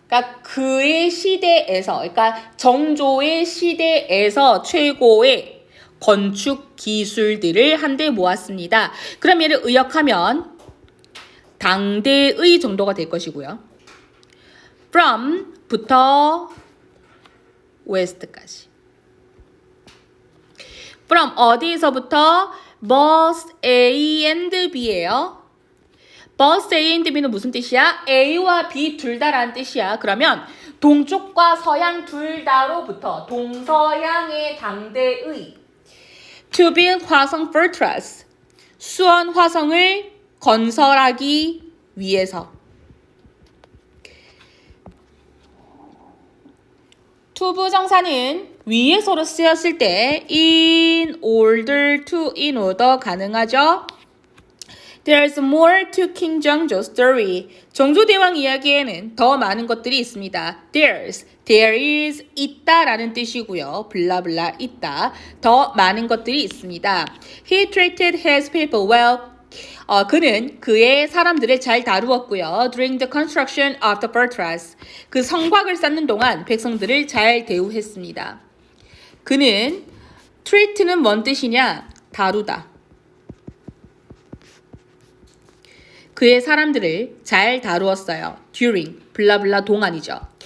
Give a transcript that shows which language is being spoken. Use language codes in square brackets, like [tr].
[ko] 그러니까 그의 시대에서, 그러니까 정조의 시대에서 최고의 건축 기술들을 한데 모았습니다. 그럼 얘를 의역하면 당대의 정도가 될 것이고요. from부터 west까지. from 어디에서부터? both A and B예요. both A and B는 무슨 뜻이야? A와 B 둘 다라는 뜻이야. 그러면 동쪽과 서양 둘 다로부터 동서양의 당대의 [en] To build 화성 fortress. [ko] 수원 화성을 건설하기 위해서. 투부정사는 위에서로 쓰였을 때 [en] in order to, in order [ko] 가능하죠. [en] There's more to King Jeongjo's story. [ko] 정조대왕 이야기에는 더 많은 것들이 있습니다. [en] There is [ko] 있다라는 뜻이고요. 블라블라 있다. 더 많은 것들이 있습니다. [en] He treated his people well. [ko] 그는 그의 사람들을 잘 다루었고요. [en] During the construction of the fortress. [ko] 그 성곽을 쌓는 동안 백성들을 잘 대우했습니다. 그는 treat는 뭔 뜻이냐? 다루다. 그의 사람들을 잘 다루었어요. During, 블라블라 동안이죠.